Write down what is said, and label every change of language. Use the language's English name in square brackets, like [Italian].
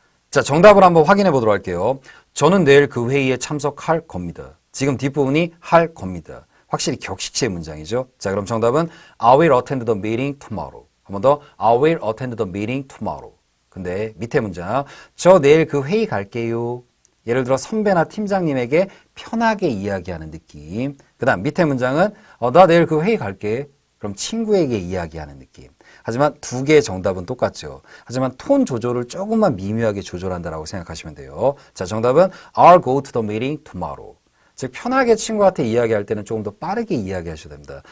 [Korean] 자, 정답을 한번 확인해 보도록 할게요. 저는 내일 그 회의에 참석할 겁니다. 지금 뒷부분이 할 겁니다. 확실히 격식체의 문장이죠. 자, 그럼 정답은 [English] I will attend the meeting tomorrow. [Korean] 한 번 더 [English] I will attend the meeting tomorrow. [Korean] 근데 밑에 문장 저 내일 그 회의 갈게요. 예를 들어 선배나 팀장님에게 편하게 이야기하는 느낌. 그 다음 밑에 문장은 나 내일 그 회의 갈게. 그럼 친구에게 이야기하는 느낌. 하지만 두 개의 정답은 똑같죠. 하지만 톤 조절을 조금만 미묘하게 조절한다라고 생각하시면 돼요. 자, 정답은 [English] I'll go to the meeting tomorrow. [Korean] 즉 편하게 친구한테 이야기할 때는 조금 더 빠르게 이야기하셔야 됩니다.